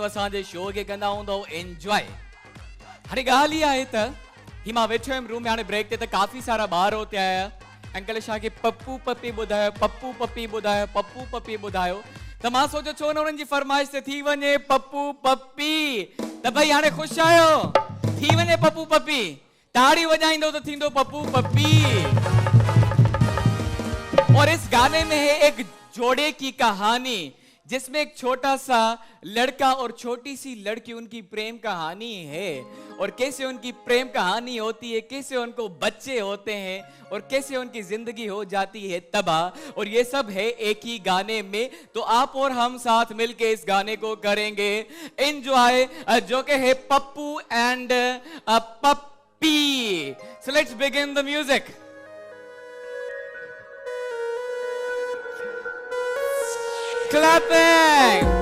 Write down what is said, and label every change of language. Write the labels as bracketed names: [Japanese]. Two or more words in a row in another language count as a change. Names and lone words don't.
[Sindhi] असांजे शो खे कंदा हूंदो एंजॉय हाणे ॻाल्हि इहा आहे त ही मां वेठो हुयमि रूम में हाणे ब्रेक ते त काफ़ी सारा ॿार हुते आया अंकल छा खे पप्पू पप्पी ॿुधायो त मां सोचियो छो न उन्हनि जी फरमाइश ते थी वञे पप्पू पप्पी त भई हाणे ख़ुशि आहियो थी वञे पप्पू पप्पी ताड़ी वॼाईंदो त थींदो पप्पू पप्पी [Hindi] और इस गाने में है एक जोड़े की कहानी जिसमें एक छोटा सा लड़का और छोटी सी लड़की उनकी प्रेम कहानी है और कैसे उनकी प्रेम कहानी होती है कैसे उनको बच्चे होते हैं और कैसे उनकी जिंदगी हो जाती है तबाह और ये सब है एक ही गाने में तो आप और हम साथ मिलके इस गाने को करेंगे एंजॉय जो कि है पप्पू एंड पप्पी [English] so let's begin the music [Hindi] Clapping!